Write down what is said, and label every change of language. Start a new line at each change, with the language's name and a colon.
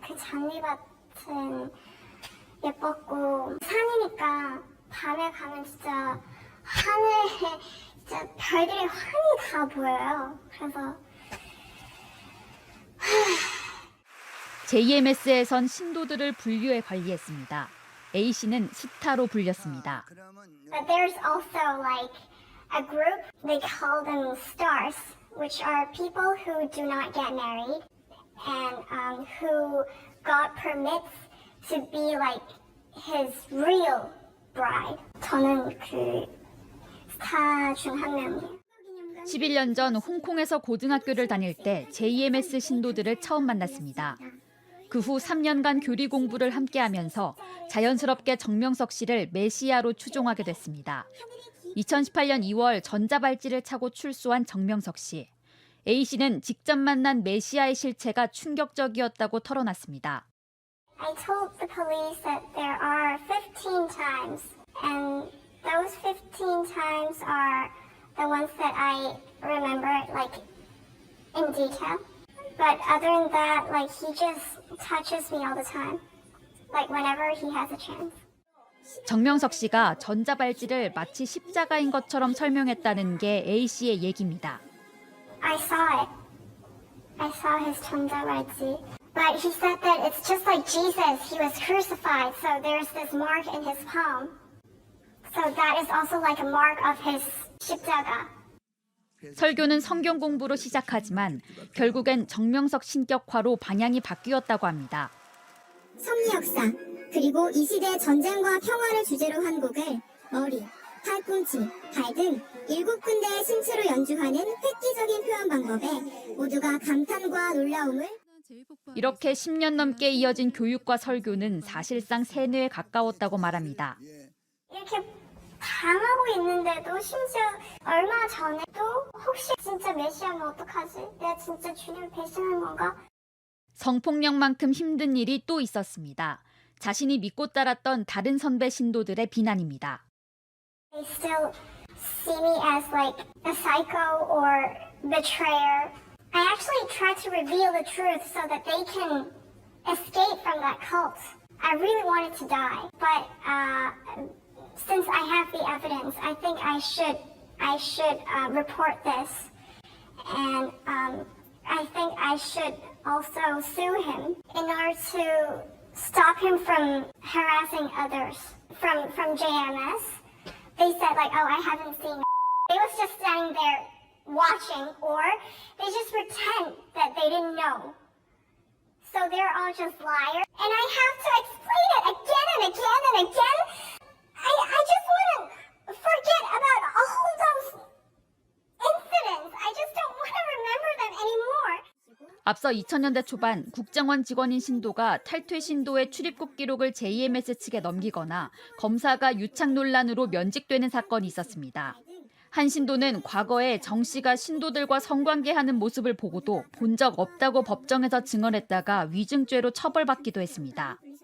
Korean: 그 잔디밭은 예뻤고 산이니까 밤에 가면 진짜 하늘에 진짜 별들이 환히 다 보여요. 그래서 JMS에선 신도들을 분류해 관리했습니다. A씨는 스타로 불렸습니다.
English: But there's also a group, they call them stars, which are people who do not get married and who got permits to be like his real bride.
Korean: 저는 그 스타 중 한 명이에요. 11년 전 홍콩에서 고등학교를 다닐 때 JMS 신도들을 처음 만났습니다. 그 후 3년간 교리 공부를 함께하면서 자연스럽게 정명석 씨를 메시아로 추종하게 됐습니다. 2018년 2월 전자발찌를 차고 출소한 정명석 씨. A 씨는 직접 만난 메시아의 실체가 충격적이었다고 털어놨습니다.
English: I told the police that there are 15 times, and those 15 times are the ones that I remember, like, in detail. But other than that, like, he just touches me all the time, like, whenever he has a chance.
Korean: 정명석 씨가 전자발찌를 마치 십자가인 것처럼 설명했다는 게 A 씨의 얘기입니다.
English: I saw it. I saw his 전자발찌. But he said that it's just like Jesus. He was crucified, so there's this mark in his palm. So that is also like a mark of his 십자가.
Korean: 설교는 성경 공부로 시작하지만 결국엔 정명석 신격화로 방향이 바뀌었다고 합니다. 섭리 역사, 그리고 이 시대 전쟁과 평화를 주제로 한 곡을 머리, 팔꿈치, 발 등 7군데의 신체로 연주하는 획기적인 표현 방법에 모두가 감탄과 놀라움을. 이렇게 10년 넘게 이어진 교육과 설교는 사실상 세뇌에 가까웠다고 말합니다. 이렇게 당하고 있는데도 심지어 얼마 전에도 혹시 진짜 메시아면 어떡하지? 내가 진짜 주님을 배신한 건가? 성폭력만큼 힘든 일이 또 있었습니다. 자신이 믿고 따랐던 다른 선배 신도들의 비난입니다.
English: They still see me as like a psycho or betrayer. I actually try to reveal the truth so that they can escape from that cult. I really wanted to die, but since I have the evidence, I think I should report this, and I think I should also sue him in order to stop him from harassing others from JMS. They said like, oh, I haven't seen. They was just standing there watching, or they just pretend that they didn't know. So they're all just liars, and I have to explain it again and again and again. I just want to forget about all those incidents. I just don't want to remember them anymore.
Korean: 앞서 2000년대 초반 국정원 직원인 신도가 탈퇴 신도의 출입국 기록을 JMS 측에 넘기거나 검사가 유착 논란으로 면직되는 사건이 있었습니다. 한 신도는 과거에 정 씨가 신도들과 성관계하는 모습을 보고도 본 적 없다고 법정에서 증언했다가 위증죄로 처벌받기도 했습니다.